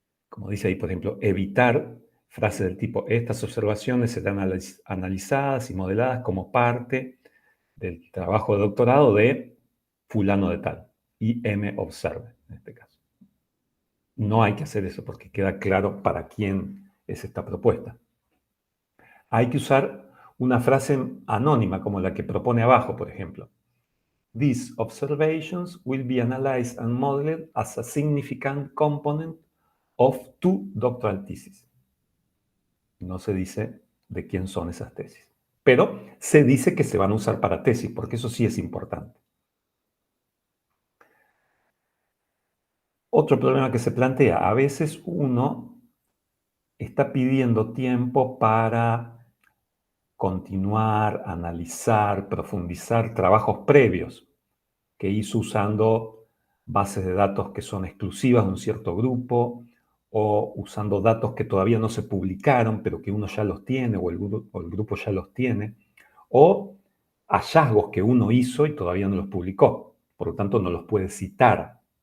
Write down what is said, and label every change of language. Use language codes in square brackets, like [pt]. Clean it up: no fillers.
[es] Como dice ahí, por ejemplo, evitar frases del tipo, estas observaciones serán analizadas y modeladas como parte del trabajo de doctorado de fulano de tal, IM Observe, en este caso. No hay que hacer eso porque queda claro para quién es esta propuesta. Hay que usar una frase anónima como la que propone abajo, por ejemplo. [en] These observations will be analyzed and modeled as a significant component of two doctoral theses. [es] No se dice de quién son esas tesis. Pero se dice que se van a usar para tesis, porque eso sí es importante. Otro problema que se plantea, a veces uno está pidiendo tiempo para continuar, analizar, profundizar trabajos previos que hizo usando bases de datos que son exclusivas de un cierto grupo o usando datos que todavía no se publicaron, pero que uno ya los tiene o el grupo ya los tiene, o hallazgos que uno hizo y todavía no los publicó, por lo tanto no los puede citar.